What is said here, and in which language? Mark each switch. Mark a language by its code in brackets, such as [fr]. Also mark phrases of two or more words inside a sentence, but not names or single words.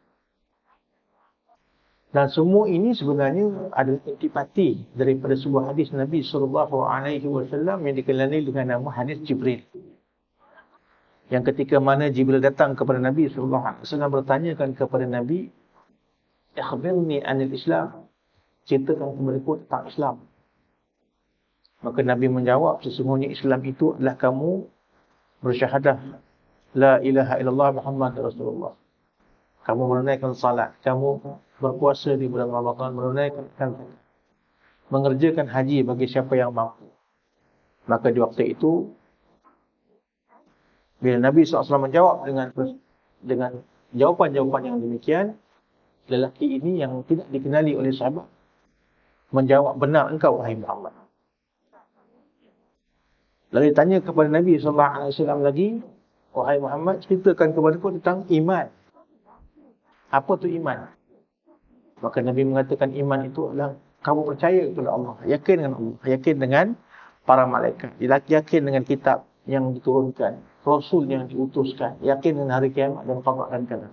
[ms] Dan semua ini sebenarnya adalah intipati daripada sebuah hadis Nabi SAW yang dikenali dengan nama hadis Jibril. Yang ketika mana Jibril datang kepada Nabi SAW bertanyakan kepada Nabi, [ar] "أخبرني عن الإسلام." [ms] Ceritakan kepadaku tentang Islam. Maka Nabi menjawab, sesungguhnya Islam itu adalah kamu bersyahadah [ar] لا إله إلا الله محمد رسول الله. [ms] Kamu menunaikan salat, kamu berpuasa di bulan Ramadan, menunaikan zakat, mengerjakan haji bagi siapa yang mampu. Maka di waktu itu, bila Nabi SAW menjawab dengan jawapan-jawapan yang demikian, lelaki ini yang tidak dikenali oleh sahabat menjawab, "Benar engkau wahai Muhammad." Lalu ditanya kepada Nabi SAW lagi, "Wahai Muhammad, ceritakan kepadaku tentang iman. Apa tu iman?" Maka Nabi mengatakan iman itu adalah kamu percaya kepada Allah, yakin dengan Allah, yakin dengan para malaikat, yakin dengan kitab yang diturunkan, Rasul yang diutuskan, yakin dengan hari kiamat dan qada dan qadar.